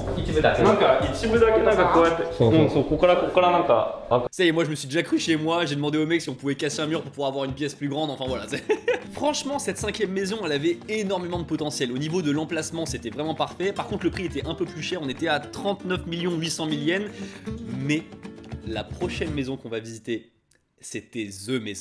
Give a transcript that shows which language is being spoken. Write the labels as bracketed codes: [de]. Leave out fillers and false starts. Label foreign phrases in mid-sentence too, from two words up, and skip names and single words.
[ja] 一部だけなんか一部だけなんかこうやってそうそうそうここからなんか [fr] Ça y est, moi je me suis déjà cru chez moi, j'ai demandé au mec si on pouvait casser un mur pour pouvoir avoir une pièce plus grande, enfin voilà. Franchement, cette 5ème maison, elle avait énormément de potentiel. Au niveau de l'emplacement, c'était vraiment parfait. Par contre, le prix était un peu plus cher, on était à 39 800 000 yens. Mais la prochaine maison qu'on va visiter, c'était THE maison.